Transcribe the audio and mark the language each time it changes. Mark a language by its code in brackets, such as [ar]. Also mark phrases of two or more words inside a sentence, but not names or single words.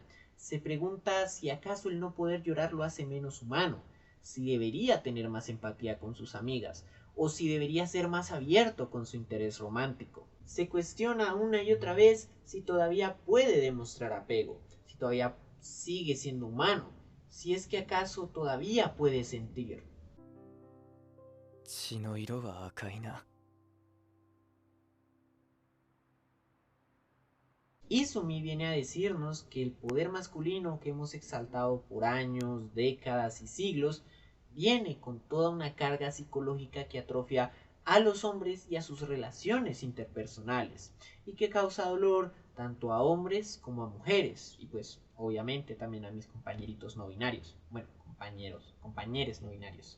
[es] Se pregunta si acaso el no poder llorar lo hace menos humano, si debería tener más empatía con sus amigas, o si debería ser más abierto con su interés romántico. Se cuestiona una y otra vez si todavía puede demostrar apego, si todavía sigue siendo humano, si es que acaso todavía puede sentir. [ja] 血の色は赤いな。 [es] Izumi viene a decirnos que el poder masculino que hemos exaltado por años, décadas y siglos viene con toda una carga psicológica que atrofia a los hombres y a sus relaciones interpersonales y que causa dolor tanto a hombres como a mujeres y pues obviamente también a mis compañeritos no binarios, bueno, compañeros no binarios.